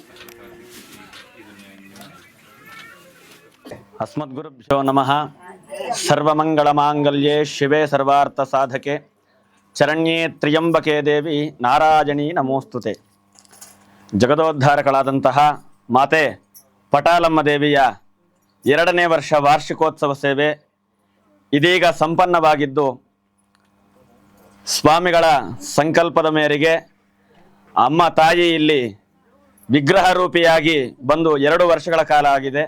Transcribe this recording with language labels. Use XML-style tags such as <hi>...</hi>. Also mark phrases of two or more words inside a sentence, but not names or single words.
<sa>अस्मद्गुरुभ्यो नमः। सर्वमंगलमांगल्ये शिवे सर्वार्थसाधके चरण्ये त्र्यंबके देवी नारायणी नमोस्तुते।</sa> <kn>ಜಗದೋದ್ಧಾರಕಳಾದಂತಹ ಮಾತೆ ಪಟಾಲಮ್ಮ ದೇವಿಯ 2ನೇ ವರ್ಷ ವಾರ್ಷಿಕೋತ್ಸವ ಸೇವೆ ಇದೀಗ ಸಂಪನ್ನವಾಗಿದ್ದು, ಸ್ವಾಮಿಗಳ ಸಂಕಲ್ಪದ ಮೇರೆಗೆ ಅಮ್ಮ ತಾಯಿ ಇಲ್ಲಿ ವಿಗ್ರಹ ರೂಪಿಯಾಗಿ ಬಂದು 2 ವರ್ಷಗಳ ಕಾಲ ಆಗಿದೆ.</kn>